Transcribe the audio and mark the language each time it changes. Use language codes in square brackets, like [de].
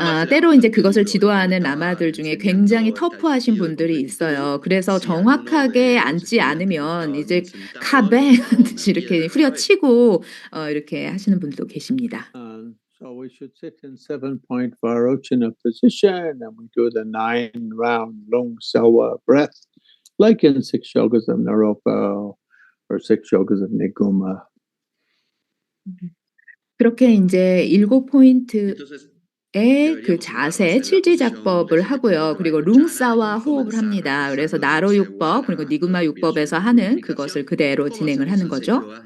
[ko] 때로 인제 그것을 지도하는 라마들 중에 굉장히 터프하신 분들이 있어요. 그래서 정확하게 앉지 않으면 이제 카뱅 하듯이 이렇게 후려치고 이렇게 하시는 분들도 계십니다. [en] So we should sit in 7-point Vairochana position, and we do the 9-round Lung Selva breath, like in 6 yogas of Naropa or 6 yogas of Niguma. [ko] 그렇게 인제 7포인트의 그 자세 칠지작법을 하고요. 그리고 룽사와 호흡을 합니다. 그래서 나로 육법 그리고 니구마 육법에서 하는 그것을 그대로 진행을 하는 거죠.